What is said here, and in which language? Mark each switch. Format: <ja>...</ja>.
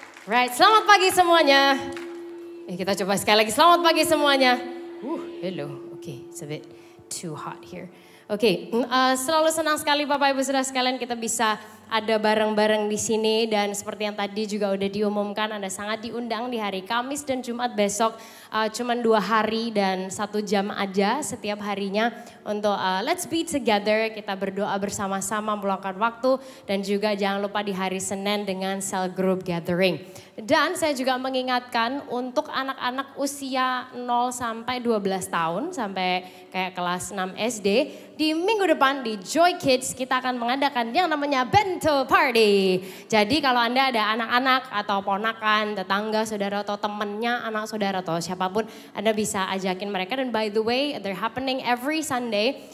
<en>Right,</en> <id>selamat pagi semuanya. Kita coba sekali lagi, selamat pagi semuanya.</id> <en>Hello, okay, it's a bit too hot here.</en> <id>Oke, selalu senang sekali Bapak Ibu Saudara sekalian kita bisa ada bareng-bareng di sini dan seperti yang tadi juga udah diumumkan Anda sangat diundang di hari Kamis dan Jumat besok cuman 2 hari dan 1 jam aja setiap harinya untuk</id> <en>let's be together,</en> <id>kita berdoa bersama-sama meluangkan waktu dan juga jangan lupa di hari Senin dengan cell group gathering. Dan saya juga mengingatkan untuk anak-anak usia 0 sampai 12 tahun sampai kayak kelas 6 SD di minggu depan di Joy Kids kita akan mengadakan yang namanya bento party. Jadi kalau Anda ada anak-anak atau ponakan, tetangga, saudara atau temannya, anak saudara atau siapapun, Anda bisa ajakin mereka.</id> <en>Dan by the way, they're happening every Sunday.</en>